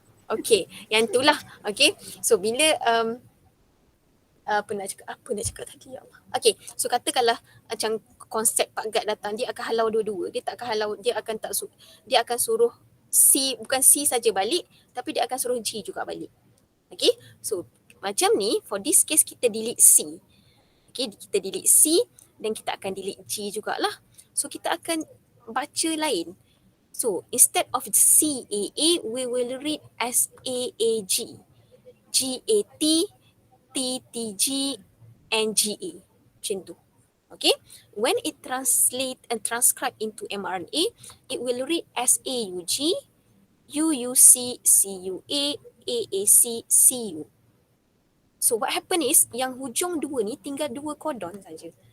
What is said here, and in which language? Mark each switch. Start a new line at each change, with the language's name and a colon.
Malay: Okay, yang itulah. Okay, so bila apa nak cakap tadi ya Allah. Okay, so katakanlah macam konsep Pak Gad datang, dia akan halau dua-dua. Dia tak akan halau, dia akan suruh C, bukan C saja balik, tapi dia akan suruh G juga balik. Okay, so macam ni,
English: for this case
Malay: kita delete C. Okay, kita delete C dan kita akan delete G jugalah.
English: So
Malay: kita akan baca lain.
English: So instead of CAA, we will read as AAG, GAT, TTG, and GA.
Malay: Macam tu.
English: Okay. When it translate and transcribe into mRNA, it will read as AUG, UUC, CUA, AAC, CU.
Malay: So
English: what happen is
Malay: yang hujung dua ni tinggal dua codon saja.